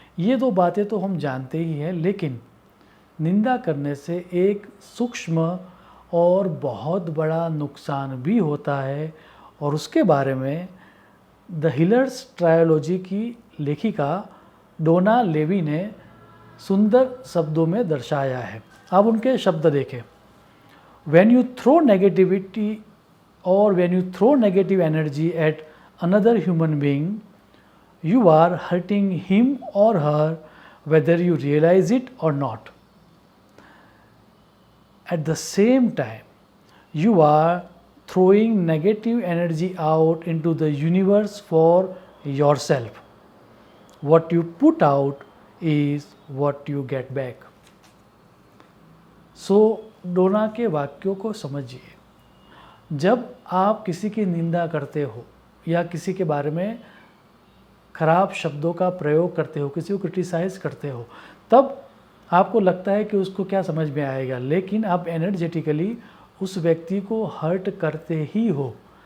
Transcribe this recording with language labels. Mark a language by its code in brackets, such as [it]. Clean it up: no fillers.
[hi] ये दो बातें तो हम जानते ही हैं, लेकिन निंदा करने से एक सूक्ष्म और बहुत बड़ा नुकसान भी होता है, और उसके बारे में द हिलर्स ट्रायोलॉजी की लेखिका डोना लेवी ने सुंदर शब्दों में दर्शाया है। आप उनके शब्द देखें। [en] When you throw negativity or when you throw negative energy at another human being, you are hurting him or her whether you realize it or not. At the same time, you are throwing negative energy out into the universe for yourself. What you put out is what you get back. [hi] सो डोना के वाक्यों को समझिए। जब आप किसी की निंदा करते हो या किसी के बारे में खराब शब्दों का प्रयोग करते हो, किसी को क्रिटिसाइज़ करते हो, तब आपको लगता है कि उसको क्या समझ में आएगा, लेकिन आप एनर्जेटिकली उस व्यक्ति को हर्ट करते ही हो।